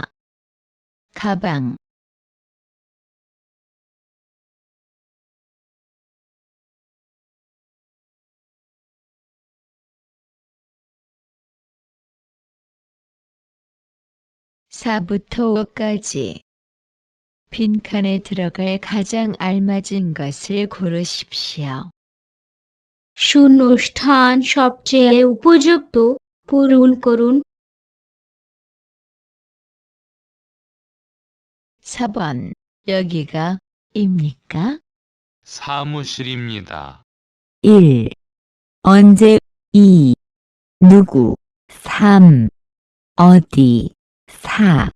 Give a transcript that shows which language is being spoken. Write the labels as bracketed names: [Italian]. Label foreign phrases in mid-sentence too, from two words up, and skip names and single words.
[Korean] 가방 4부터 5까지 빈칸에 들어갈 가장 알맞은 것을 고르십시오. [Bangla] শূন্যস্থান সবচেয়ে উপযুক্ত পূরণ করুন। [Korean] 4번 여기가 입니까? 사무실입니다. 1. 언제 2. 누구 3. 어디 4.